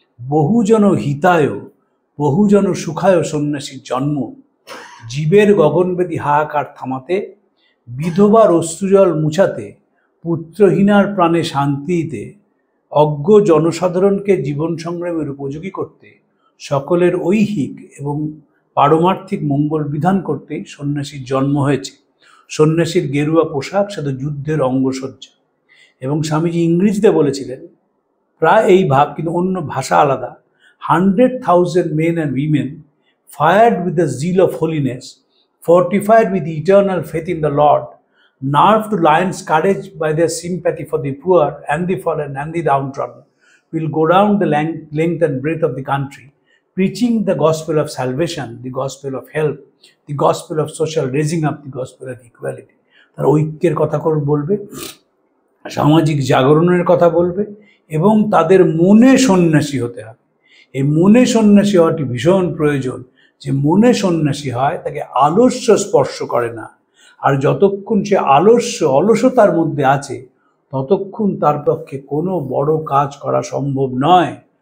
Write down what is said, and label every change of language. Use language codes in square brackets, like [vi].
[bn] বহুজন হিতায় বহুজন সুখায় সন্ন্যাসীর জন্ম, জীবের গগনবেদী হাহাকার থামাতে, বিধবার অশ্রুজল মুছাতে, পুত্রহীনার প্রাণে শান্তি দিতে, অজ্ঞ জনসাধারণকে জীবন সংগ্রামের উপযোগী করতে, সকলের ঐহিক এবং পারমার্থিক মঙ্গল বিধান করতেই সন্ন্যাসীর জন্ম হয়েছে। সন্ন্যাসীর গেরুয়া পোশাক শুধু যুদ্ধের অঙ্গসজ্জা। এবং স্বামীজি ইংরেজিতে বলেছিলেন প্রায় এই ভাব, কিন্তু অন্য ভাষা আলাদা। [en] 100,000 men and women fired with the zeal of holiness, fortified with eternal faith in the Lord, nerved to lion's courage by their sympathy for the poor and the fallen and the downtrodden, will go round the length and breadth of the country, preaching the gospel of salvation, the gospel of help, the gospel of social raising up, the gospel of equality. [bn] তারা ঐক্যের কথা বলবে, সামাজিক জাগরণের কথা বলবে, এবং তাদের মনে সন্ন্যাসী হতে হবে। এই মনে সন্ন্যাসী হওয়াটি ভীষণ প্রয়োজন। যে মনে সন্ন্যাসী হয় তাকে আলস্য স্পর্শ করে না। আর যতক্ষণ সে অলসতার মধ্যে আছে ততক্ষণ তার পক্ষে কোনো বড় কাজ করা সম্ভব নয়।